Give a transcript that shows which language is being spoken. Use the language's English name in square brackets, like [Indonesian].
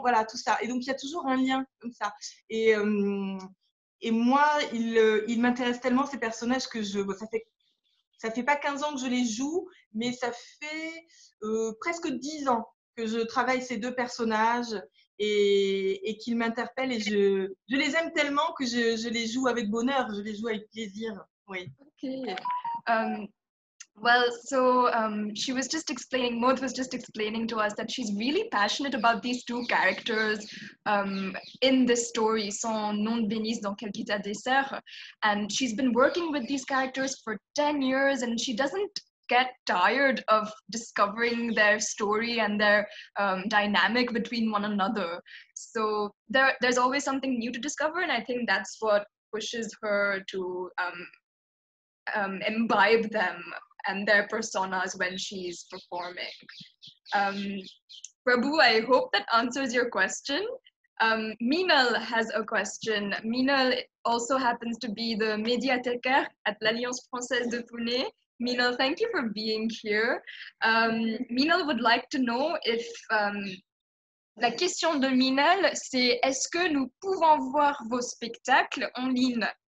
[French] Voilà, tout ça. Et donc il y a toujours un lien comme ça. Et moi, il m'intéresse tellement ces personnages que ça fait pas 15 ans que je les joue, mais ça fait presque 10 ans que je travaille ces deux personnages et qu'ils m'interpellent. Et je les aime tellement que je les joue avec bonheur, je les joue avec plaisir. Oui. [English] Okay. Well, so she was just explaining, Maud was just explaining to us that she's really passionate about these two characters in this story, Son nom de Bénice dans Quel qui t'a dessert. And she's been working with these characters for 10 years and she doesn't get tired of discovering their story and their dynamic between one another. So there's always something new to discover, and I think that's what pushes her to imbibe them and their personas when she's performing. Prabhu, I hope that answers your question. Minal has a question. Minal also happens to be the médiathécaire at l'Alliance Française de Pune. Minal, thank you for being here. Minal would like to know if [French] la question de Minal, c'est est-ce que nous pouvons voir vos spectacles en ligne?